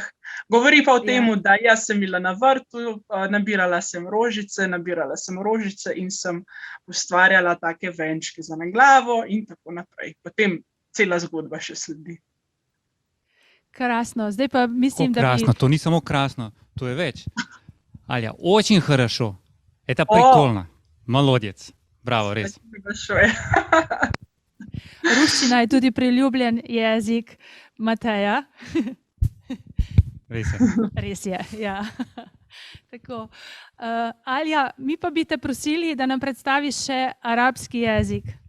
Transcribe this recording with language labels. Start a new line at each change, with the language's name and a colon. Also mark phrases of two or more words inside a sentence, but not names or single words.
Slovenian: Govori pa o tem, da jaz sem bila na vrtu, nabirala sem rožice in sem ustvarjala take venčke za na glavo in tako naprej. Potem cela zgodba še sledi. Krasno, zdaj pa mislim, da krasno, to ni samo krasno, to je več. Alja,
Russian: очень хорошо. Это прикольно. Молодец.
Slovenian: Bravo, res. Ruščina je tudi priljubljen jezik Mateja. Res je. Res je, ja. Tako. Alja, mi pa bi te prosili, da nam predstaviš še arabski jezik.